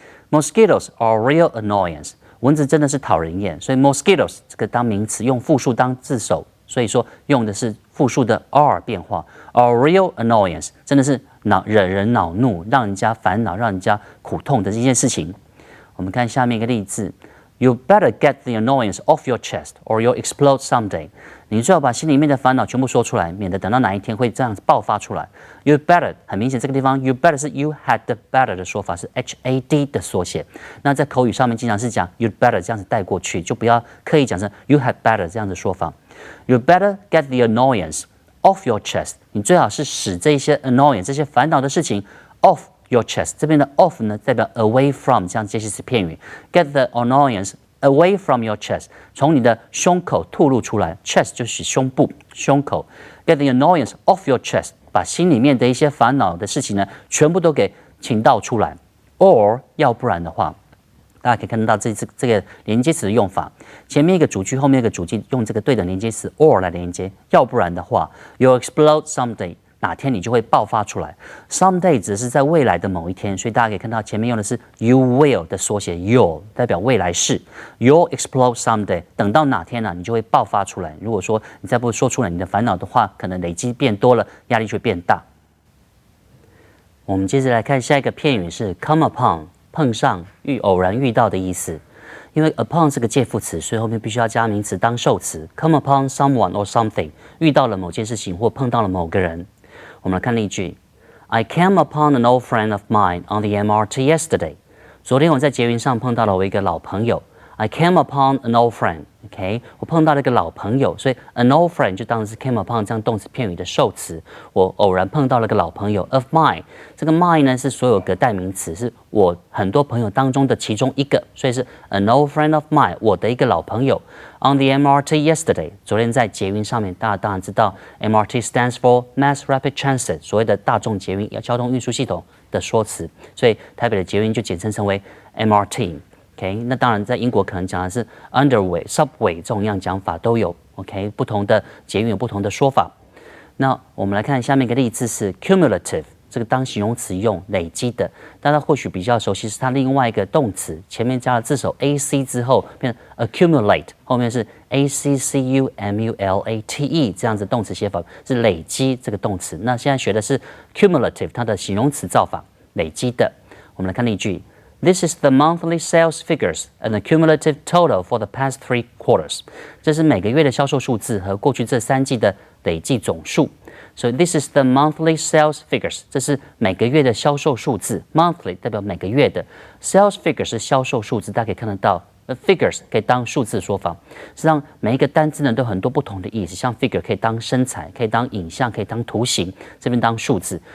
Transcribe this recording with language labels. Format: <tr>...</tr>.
<en>Mosquitoes are real annoyance，</en> <zh>蚊子真的是讨人厌，所以 mosquitoes 这个当名词用复数当字首。所以说用的是复数的 are 变化 ，</zh> <en>a real annoyance</en> <zh>真的是惹人恼怒，让人家烦恼，让人家苦痛的这件事情。我们看下面一个例字</zh> <en>：You better get the annoyance off your chest, or you'll explode someday。</en> <zh>你最好把心里面的烦恼全部说出来，免得等到哪一天会这样子爆发出来。 You better 很明显，这个地方 you better 是</zh> <en>you had better</en> <zh>的说法，是 had 的缩写。那在口语上面经常是讲 you better 这样子带过去，就不要刻意讲成</zh> <en>you had better</en> <zh>这样的说法。</zh> <en>You better get the annoyance off your chest。</en> <zh>你最好是使这些 annoyance 这些烦恼的事情</zh> <en>off your chest。</en> <zh>这边的 off 呢代表</zh> <en>away from</en> <zh>这样介系词片语。</zh> <en>Get the annoyance away from your chest，</en> <zh>从你的胸口吐露出来 ，chest 就是胸部、胸口。</zh> <en>Get the annoyance off your chest，</en> <zh>把心里面的一些烦恼的事情呢，全部都给倾倒出来。 Or 要不然的话。大家可以看到这个连接词的用法，前面一个主句，后面一个主句，用这个对等连接词 or 来连接。要不然的话 ，</zh> <en>you'll explode someday，</en> <zh>哪天你就会爆发出来。 Someday 只是在未来的某一天，所以大家可以看到前面用的是</zh> <en>you will</en> <zh>的缩写 ，you'll 代表未来式。</zh> <en>You'll explode someday，</en> <zh>等到哪天呢、你就会爆发出来。如果说你再不说出来你的烦恼的话，可能累积变多了，压力就会变大。我们接着来看下一个片语是</zh> <en>come upon。</en> <zh>碰上、偶然遇到的意思，因为 upon 是个介副词，所以后面必须要加名词当受词。</zh> <en>Come upon someone or something，</en> <zh>遇到了某件事情或碰到了某个人。我们来看例句</zh> <en>：I came upon an old friend of mine on the MRT yesterday。</en> <zh>昨天我在捷运上碰到了我一个老朋友。</zh> <en>I came upon an old friend。</en> <zh>OK， 我碰到了一个老朋友，所以 an old friend 就当然是</zh> <en>came upon</en> <zh>这样动词片语的受词。我偶然碰到了个老朋友</zh> <en>of mine，</en> <zh>这个 mine 呢是所有格代名词，是我很多朋友当中的其中一个，所以是</zh> <en>an old friend of mine，</en> <zh>我的一个老朋友。</zh> <en>On the MRT yesterday，</en> <zh>昨天在捷运上面，大家当然知道</zh> <en>MRT stands for Mass Rapid Transit，</en> <zh>所谓的大众捷运交通运输系统的说辞，所以台北的捷运就简称成为 MRT。OK， 那当然，在英国可能讲的是 underway、subway 这种样讲法都有。 OK， 不同的捷运有不同的说法。那我们来看下面一个例字是 cumulative， 这个当形容词用，累积的。大家或许比较熟悉是它另外一个动词，前面加了字首 ac 之后变成 accumulate， 后面是 accumulate 这样子动词写法是累积这个动词。那现在学的是 cumulative， 它的形容词造法，累积的。我们来看例句。</zh> <en>This is the monthly sales figures and the cumulative total for the past 3 quarters。</en> <zh>这是每个月的销售数字和过去这3季的累计总数。</zh> <en>So this is the monthly sales figures。</en> <zh>这是每个月的销售数字。Monthly 代表每个月的 ，</zh> <en>sales figure</en> <zh>是销售数字，大家可以看得到 figures 可以当数字说法。实际上每一个单字呢都有很多不同的意思，像 figure 可以当身材，可以当影像，可以当图形，这边当数字。</zh>